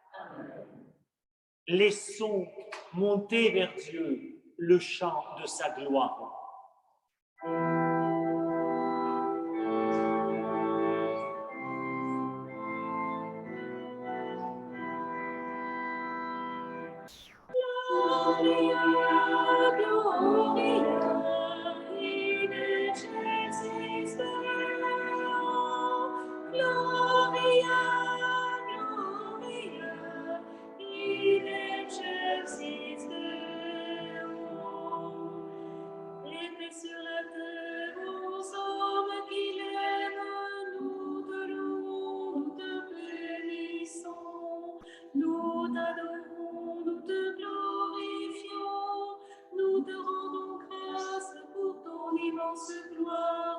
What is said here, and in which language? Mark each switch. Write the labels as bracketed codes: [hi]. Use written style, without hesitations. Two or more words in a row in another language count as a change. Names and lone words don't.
[fr] Laissons monter vers Dieu le chant de sa gloire. [la] Gloria, Gloria, in excelsis Deo. Gloria, Gloria, in excelsis Deo. [fr] Et paix sur la terre aux hommes qu'il aime, nous te louons, nous te bénissons, nous t'adorons, nous te glorifions, nous te rendons grâce pour ton immense gloire.